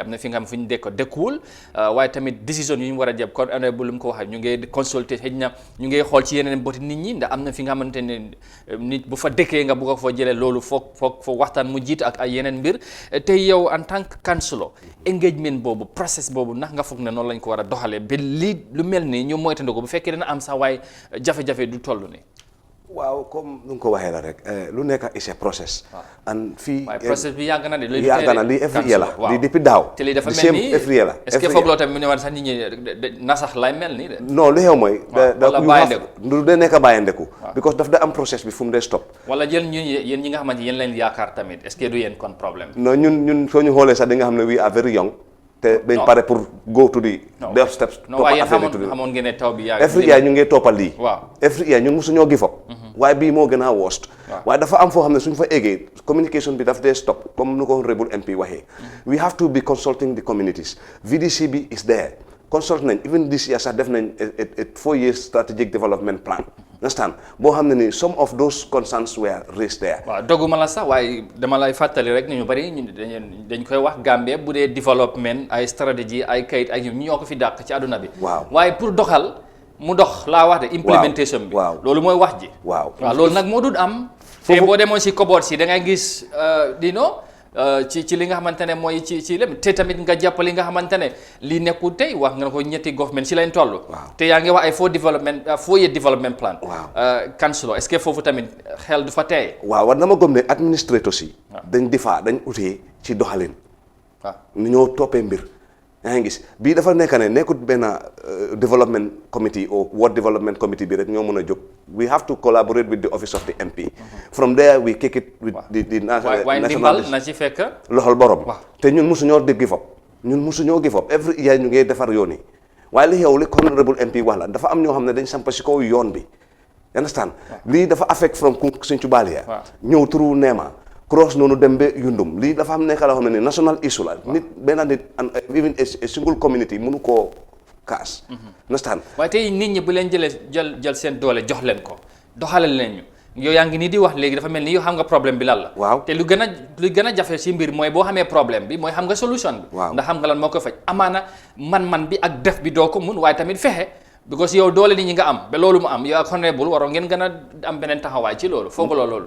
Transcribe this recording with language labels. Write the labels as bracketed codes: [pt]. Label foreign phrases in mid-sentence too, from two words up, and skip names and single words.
[wo] am na fi nga xam fu ñu dëkkuwul waaye tamit décision yu ñu war a jël kon bu lu mu ko waxee ñu ngi consulter xëj na ñu ngi xool ci yeneen boti nit ñi ndax am na fi nga xamante ne nit bu fa dëkkee nga bugg a fa jëlee loolu foog waxtaan mu jiit ak ay yeneen mbir tey yow [fr] en tant que [wo] councilor engagement boobu process boobu ndax nga foog ne noonu lañ ko war a doxalee ba lii lu mel nii ñu moytandiku ko bu fekkee dana am sax waaye jafe-jafe du toll nii. waaw comme nu nga ko waxee la rek lu nekk [en] is a process. [wo] and fii waaye process bi yàgg na de. yàgg na lii [en] every year [wo] la lii depuis daaw. te lii dafa mel ni [en] every year la. [fr] est-ce que [wo] foog loo tamit mu ne war sax nit ñi nasax lay mel nii de. non li xew mooy. wala bàyyi du dee nekk bàyyi ndeku. because daf da am process bi fu mu dee stop. wala jël yéen ñi nga xamante yéen lañ yaakaar tamit [fr] est-ce que [wo] du yéen kon problème. non ñun soo ñu xoolee sax di nga xam ne [en] we are very young. [wo] te dañ pare pour [en] go to the steps. [wo] non waaye xamoon ngeen ne taw bi yaa [en] every year [wo] ñu ngi toppal lii. waaw [en] every year [wo] ñun mosuñoo [en] give up. [wo] waaye bii moo gën a worst. waaye dafa am foo xam ne suñ fa eggee communication bi daf dee stop comme nu ko [en] honorable MP [wo] waxee. [en] we have to be consulting the communities. VDC bi is there. consult nañ even this year [wo] sax def nañ [en] a 4 years strategic development plan. understand [wo] boo xam ne ni [en] some of those concerns were raised there. [wo] waaw doguma la sax waaye dama lay fàttali rek ni ñu bari dañ koy wax Gambie bu dee développement ay stratégie ay kayit ay ñu ñoo ko fi dàq ci àdduna bi. waaw waaye pour doxal mu dox laa wax de. implementation bi loolu mooy wax ji. waaw loolu nag moo dul am. te boo demoon si koboot si da ngay gis ci li nga xamante ne mooy ci lépp te tamit nga jàpp li nga xamante ne lii nekkul tey wax nga ko ñetti government si lañ toll. te yaa ngi wax ay 4 [en] year development plan. [wo] councilor [fr] est-ce que [wo] foofu tamit xel du fa tey. waaw war na ma gëm ne administrateurs yi. dañ utee ci doxalin. waaw ni ñoo toppee mbir. yaa ngi gis bii dafa nekk ne nekkut benn [en] development committee or ward development committee [wo] bi rek ñoo mën a jóg [en] we have to collaborate with the office of the MP from there we kick it with the national [wo] na ci fekk loxol borom te ñun mosuñoo dégg [en] give up [wo] ñun mosuñoo [en] give up every year [wo] ñu ngi defar yoon yi waaye li xew li [en] honorable MP [wo] wax la dafa am ñoo xam ne dañ samp si kaw yoon bi understand lii dafa [en] affect from [wo] Sinthiou Balia ñëw through Nema cross noonu dem ba Yundum lii dafa am nekk la xam ne ni [en] national issue [wo] la nit benn nit [en] even a single community [wo] mënu koo kaas understand waaye tey nit ñi bu leen jël seen doole jox leen ko doxalal leen ñu yow yaa ngi nii di wax léegi dafa mel ni yow xam nga problème bi lan la waaw te lu gën a jafe si mbir mooy boo xamee problème bi mooy xam nga solution bi ndax xam nga lan moo ko faj amaana man bi ak def bi doo ko mun waaye tamit fexe because yow doole nit ñi nga am ba loolu mu am yow ak honorable waroo ngeen gën a am beneen taxawaay ci loolu foog loolu